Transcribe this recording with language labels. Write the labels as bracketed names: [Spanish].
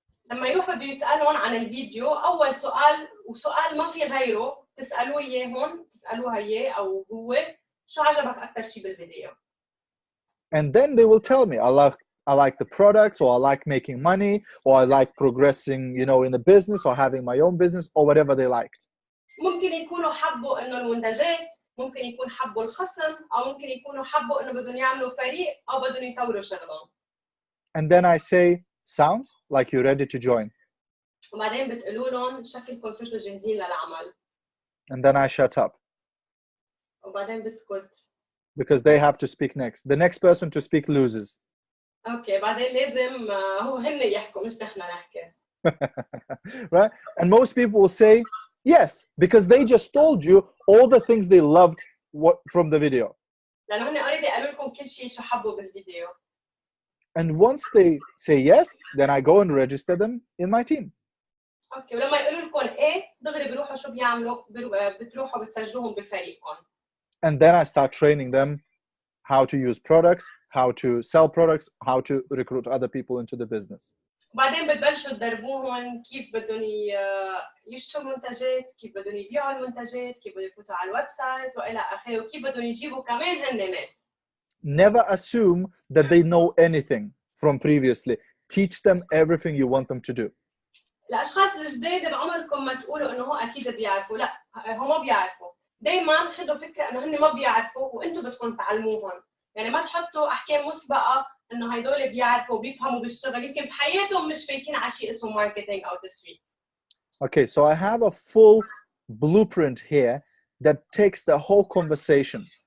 [Arabic] لما يروح بده يسألهم عن الفيديو، أول سؤال وسؤال ما في غيره تسألوه إياهم، تسألوها إياه أو هو شو عجبك أكثر شيء بالفيديو. [English] And then they will tell me, I like the products, or I like making money, or I like progressing, in the business, or having my own business, or whatever they liked. [Arabic] ممكن يكونوا حبوا إنه المنتجات، ممكن يكون حبوا الخصم، أو ممكن يكونوا حبوا إنه بدهم يعملوا فريق أو بدهم يطوروا شغلهم. [English] And then I say, sounds like you're ready to join. [Arabic] وبعدين بتقولوا لهم شكلكم صرتوا جاهزين للعمل. [English] And then I shut up. [Arabic] وبعدين بسكت. [English] Because they have to speak next. The next person to speak loses. [Arabic] اوكي بعدين لازم هو هن يحكوا مش نحن نحكي. [English] Right? And most people will say yes, because they just told you all the things they loved from the video. [Arabic] لأنه هن [English] already [Arabic] قالوا لكم كل شيء شو حبوا بالفيديو. [English] And once they say yes, then I go and register them in my team. [Arabic] اوكي ولما يقولوا لكم ايه دغري بيروحوا شو بيعملوا؟ بتروحوا بتسجلوهم بفريقكم. [English] And then I start training them how to use products, how to sell products, how to recruit other people into the business. [Arabic] وبعدين بتبلشوا تدربوهم كيف بدهم يشتروا منتجات، كيف بدهم يبيعوا المنتجات، كيف بدهم يفوتوا على الويب سايت والى اخره، وكيف بدهم يجيبوا كمان هن ناس. [English] Never assume that they know anything from previously. teach them everything you want them to do. [Arabic] الاشخاص الجداد بعمركم ما تقولوا انه هو اكيد بيعرفوا، لا هو ما بيعرفوا. دائما خذوا فكره انه هن ما بيعرفوا وانتم بدكم تعلموهم. يعني ما تحطوا احكام مسبقه انه هدول بيعرفوا وبيفهموا بالشغل، يمكن بحياتهم مش فايتين على شيء اسمه ماركتينج او تسويق. [English] Okay, so I have a full blueprint here that takes the whole conversation.